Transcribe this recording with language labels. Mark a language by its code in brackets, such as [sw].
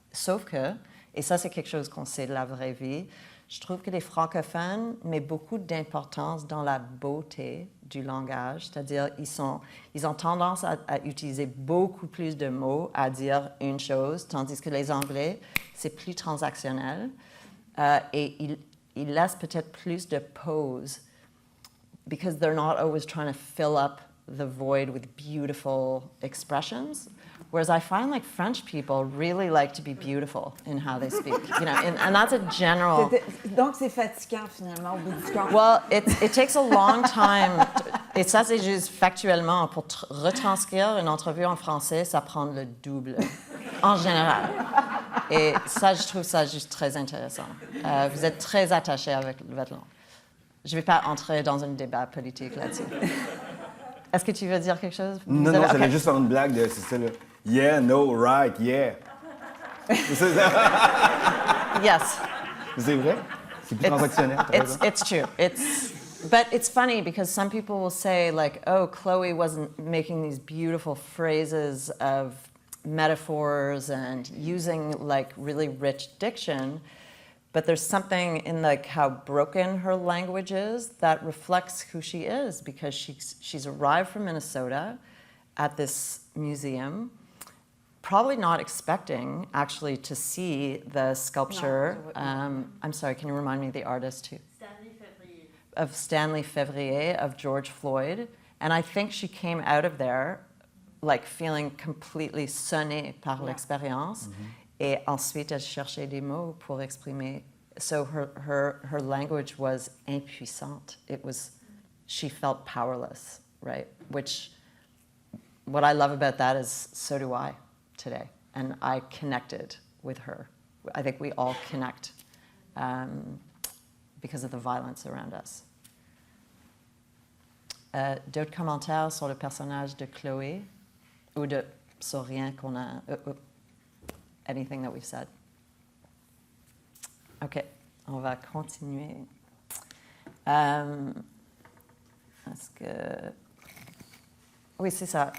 [fr] Sauf que, et ça c'est quelque chose qu'on sait de la vraie vie, je trouve que les francophones mettent beaucoup d'importance dans la beauté du langage, c'est-à-dire ils ont tendance à utiliser beaucoup plus de mots à dire une chose, tandis que les Anglais, c'est plus transactionnel et ils laissent peut-être plus de pause [en] because they're not always trying to fill up the void with beautiful expressions. Whereas I find like French people really like to be beautiful in how they speak, and that's a general. [fr] Donc c'est fatigant finalement au bout du compte. [en] Well, it takes a long time. [fr] Et ça c'est juste factuellement pour retranscrire une entrevue en français, ça prend le double en général. Et ça, je trouve ça juste très intéressant. Vous êtes très attaché avec votre langue. Je ne vais pas entrer dans un débat politique là-dessus. Est-ce que tu veux dire quelque chose? Non, j'allais juste faire une blague de, c'est ça, là. [en] Yeah, no, right, yeah. [fr] C'est ça. [en] Yes. [fr] C'est vrai? C'est plus transactionnel. [en] It's true. But it's funny because some people will say, like, oh, Chloe wasn't making these beautiful phrases of metaphors and using like really rich diction, but there's something in like how broken her language is that reflects who she is, because she's arrived from Minnesota at this museum, probably not expecting actually to see the sculpture. I'm sorry, can you remind me of the artist too? Stanley Février of George Floyd, and I think she came out of there like feeling completely [fr] sonnée par l'expérience, et ensuite elle cherchait des mots pour exprimer. [en] So her language was impuissante. She felt powerless, right? Which, what I love about that is so do I today, and I connected with her. I think we all connect because of the violence around us. [fr] D'autres commentaires sur le personnage de Chloé? Ou sur rien qu'on a, [en] anything that we've said. [fr] OK, on va continuer. Est-ce que... Oui, c'est ça.